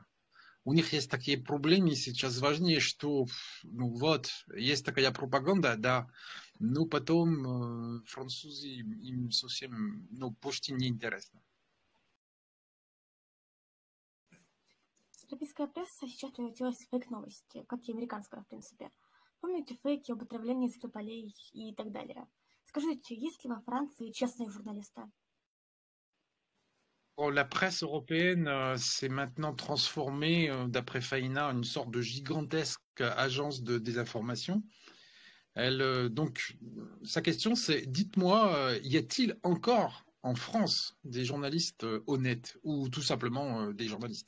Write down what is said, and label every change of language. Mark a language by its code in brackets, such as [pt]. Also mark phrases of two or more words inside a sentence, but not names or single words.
[ru] У них есть такие проблемы сейчас важнее, что есть такая пропаганда, да, но потом французы им совсем, почти не интересно. Европейская пресса сейчас превратилась в фейк-новости, как и американская, в принципе. Помните фейки об отравлении Скрипалей и так далее? Скажите, есть ли во Франции честные журналисты? [fr] La presse européenne s'est maintenant transformée, d'après Faina, en une sorte de gigantesque agence de désinformation. Donc, sa question, c'est, dites-moi, y a-t-il encore en France des journalistes honnêtes ou tout simplement des journalistes?